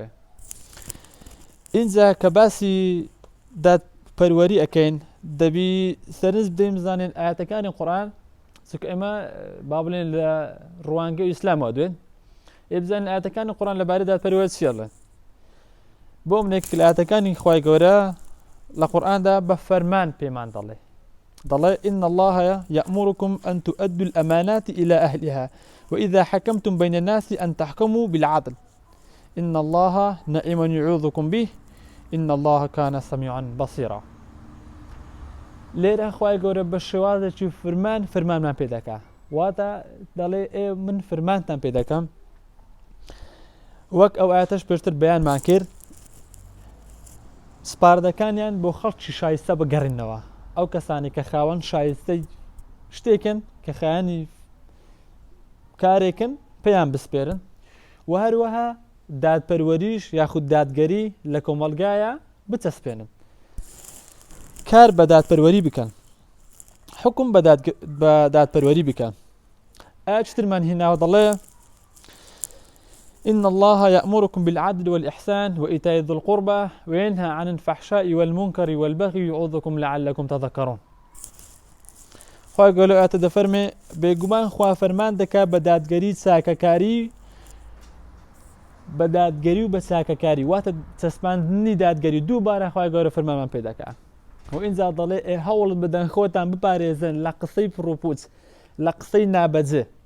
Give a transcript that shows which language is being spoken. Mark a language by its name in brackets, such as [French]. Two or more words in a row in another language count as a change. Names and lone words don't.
[Central Kurdish] اینجا کە باسی دادپەروەری ئەکەین دەبی سەرنج بدەین بزانین ئاەتەکانی قورئان، چونکە ئێمە با بڵێن لە ڕوانگەی ئیسلامەوە دوێن بزانین ئاەتەکانی قورئان لەبارەی دادپەروەری چیەڵێن. بۆ منێک لە ئاەتەکانی خوای گەورە لە قورئاندا بە فەرمان پێمان دەڵێ [Arabic] إن الله يأمركم أن تؤدوا الأمانات إلى أهلها وإذا حكمتم بين الناس أن تحكموا بالعدل إن الله نعم يعظكم به إن الله كان سميعا بصيرا. [Central Kurdish] لێرە خوای گەورە بە شێوازێکی فەرمانمان پێ دەکا، واتە دەڵێ من فەرمانتان پێ دەکەم. وەک ئەو ئاەتەش پێشتر بەیانمان کرد سپاردەکانیان بۆ خەڵکی شایستە بگەڕێنەوە، ئەو کەسانی کە خاوەن شایستەی شتێکن کە خایانی کارێکن پێیان بسپێرن، و هەروەها دادپەروەریش یاخود دادگەری لە کۆمەلگایە بچەسپێنن، کار بە دادپەروەری بکەن، حکم بە دادپەروەری بکەن. ئایا چترمان هیناوە دەڵێ [Arabic] إن الله يأمركم بالعدل والإحسان وإيتاء ذي القربى وينهى عن الفحشاء والمنكر والبغي يعظكم لعلكم تذكرون. [Central Kurdish] خوای گەورە ئاەتە دەفەرمێ بێگومان خوا فەرمان دەکا بە دادگەری چاکەکاری، بە دادگەری و بە چاکەکاری، واتە چەسپاندنی دادگەری دووبارە خوای گەورە فەرمانمان پێ دەکا. و ئینجا دەڵێ هەوڵ بدەن خۆتان بپارێزن لە قسەی پرۆپوچ، لە قسەی نابەجێ.